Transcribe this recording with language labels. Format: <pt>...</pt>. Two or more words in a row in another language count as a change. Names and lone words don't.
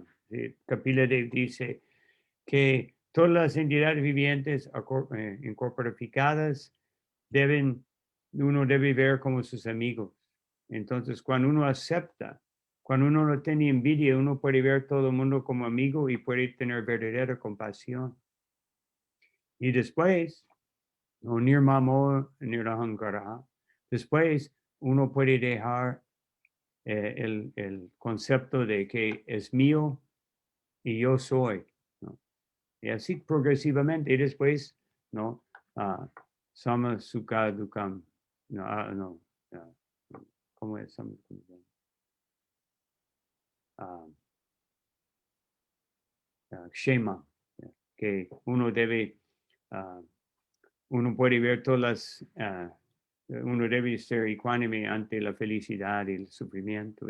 <es>Kapila Dev dice que todas las entidades vivientes incorporadas uno debe ver como sus amigos. Entonces, cuando uno acepta, cuando uno no tiene envidia, uno puede ver todo el mundo como amigo y puede tener verdadera compasión. Y después, o</es> <sa>nirmamo nirahankara,</sa> <es>después uno puede dejar el concepto de que es mío y yo soy, ¿no? Y así progresivamente, y después, ¿no?</es> <sa>Sama sukha dukam,</sa> <es>no, ¿cómo es? Ah, Kshema, que uno debe, ah, uno puede ver todas uno debe ser ecuánime ante la felicidad y el sufrimiento.</es>